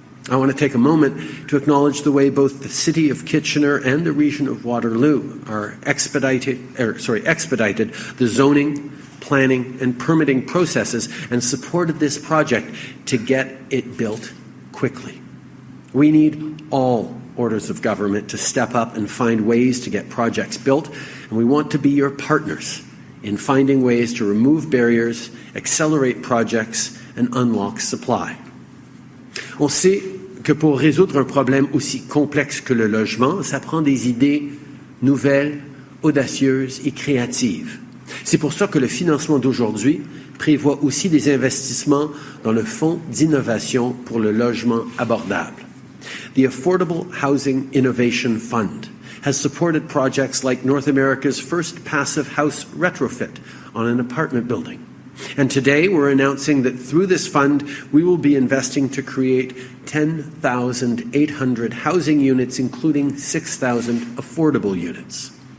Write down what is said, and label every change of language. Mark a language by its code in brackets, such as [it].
[en] I want to take a moment to acknowledge the way both the City of Kitchener and the region of Waterloo are expedited the zoning, planning, and permitting processes and supported this project to get it built quickly. We need all orders of government to step up and find ways to get projects built, and we want to be your partners in finding ways to remove barriers, accelerate projects, and unlock supply. [fr] On sait que pour résoudre un problème aussi complexe que le logement, ça prend des idées nouvelles, audacieuses et créatives. C'est pour ça que le financement d'aujourd'hui prévoit aussi des investissements dans le Fonds d'innovation pour le logement abordable. [en] The Affordable Housing Innovation Fund has supported projects like North America's first passive house retrofit on an apartment building. And today we're announcing that through this fund, we will be investing to create 10,800 housing units, including 6,000 affordable units.